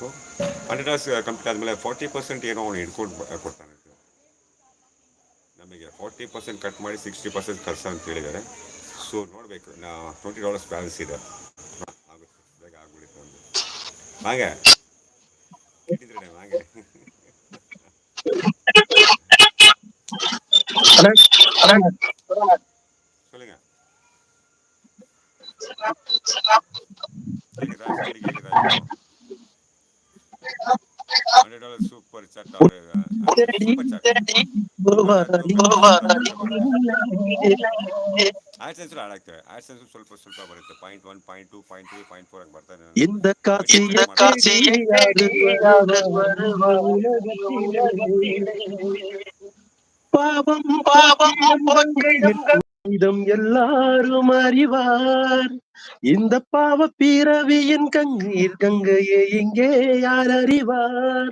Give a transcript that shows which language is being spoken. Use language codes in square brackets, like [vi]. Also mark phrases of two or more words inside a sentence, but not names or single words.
[kn] $100 ಕಂಪ್ಲೀಟ್ ಆದಮೇಲೆ 40% ಏನೋ ಅವನು ಹಿಡ್ಕೊಂಡು ಕೊಡ್ತಾನೆ. ನಮಗೆ 40% ಕಟ್ ಮಾಡಿ 60% ಕಳ್ಸ ಅಂತ ಹೇಳಿದ್ದಾರೆ. ಸೊ ನೋಡಬೇಕು. $20 ಬ್ಯಾಲೆನ್ಸ್ ಇದೆ, ಆಗುತ್ತೆ, ಬೇಗ ಆಗ್ಬಿಡುತ್ತೆ ಒಂದು. ಹಾಗೆ ಕೇಳಿದ್ರೆ ಹಾಗೆ சொல்லுங்க. [ta] கேக்குதா? சவுண்ட் கேக்குதா இப்போ? $100 [en] super chat [ta] அவர் [en] super chat. [kn] ಆಡ್ಸೆನ್ಸ್ ಆಡಾಕ್ತೇವೆ. ಆಡ್ಸೆನ್ಸ್ ಸ್ವಲ್ಪ ಸ್ವಲ್ಪ ಬರುತ್ತೆ. 0.1, 0.2, 0.3, 0.4 ಹಂಗೆ ಬರ್ತಾರೆ. [ta] இந்த காட்சியை பாவம் பாவம் எல்லாரும் அறிவார். இந்த பாவ பிறவியின் கண்ணீர் கங்கையே இங்கே யார் அறிவார்?